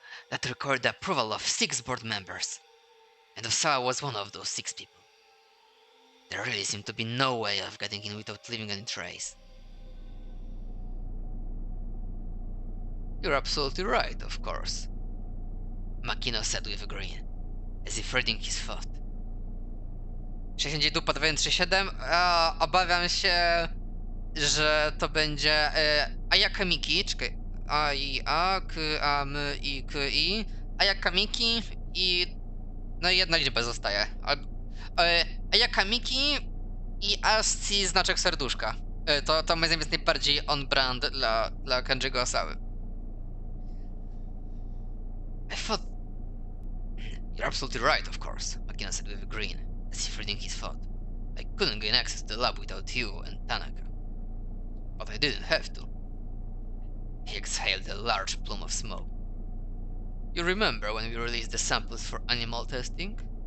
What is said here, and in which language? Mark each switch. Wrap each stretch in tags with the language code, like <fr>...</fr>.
<en>That required the approval of 6 board members, and Osawa was one of those 6 people. There really seemed to be no way of getting in without leaving any trace. You're absolutely right, of course, Makino said with a grin, as if reading his thought.</en> <pl>60 dupa 237, obawiam się, że to będzie Ayaka Miki, czekaj, A, K, A, M, I, K, I, Ayaka Miki i no i jedna liczba zostaje. Ayaka Miki i ASCII znaczek serduszka. To moim zdaniem jest najbardziej on-brand dla Kenji'ego Osawy.</pl> <en>I thought... You're absolutely right, of course, Makino said with a grin, as if reading his thought. I couldn't gain access to the lab without you and Tanaka. But I didn't have to. He exhaled a large plume of smoke. You remember when we released the samples for animal testing?</en>